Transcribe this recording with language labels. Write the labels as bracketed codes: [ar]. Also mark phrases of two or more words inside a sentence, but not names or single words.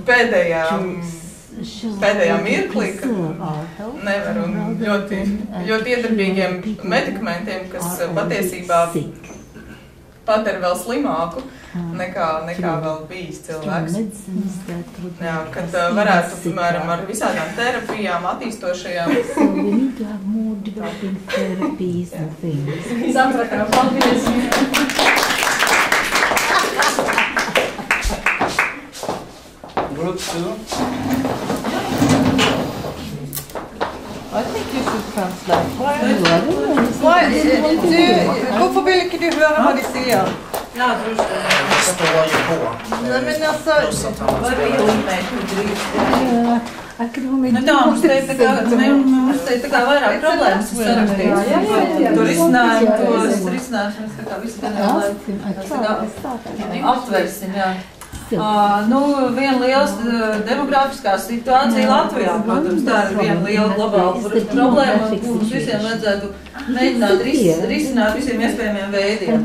[lv] pēdējā mirklī, kad nevar, un ļoti iedarbīgiem medikamentiem, kas patiesībā padara vēl slimāku nekā vēl bijis cilvēks. Jā, kad varētu, piemēram, ar visādām terapijām, attīstošajām. Sapratām, paldies! [en] Group 2. I think you should translate. [no] Hvorfor vil ikke du høre hva de sier? Ja, det står ju på. Nei, men altså... [lv] Mums te tā kā vairāk problēmas sarakstīts. Tur risinājums, mēs tā kā visu aptversim, jā. Viena liela demografiskā situācija Latvijā, protams, tā ir viena liela globāla problēma, un mums visiem vajadzētu mēģināt risināt visiem iespējamiem veidiem.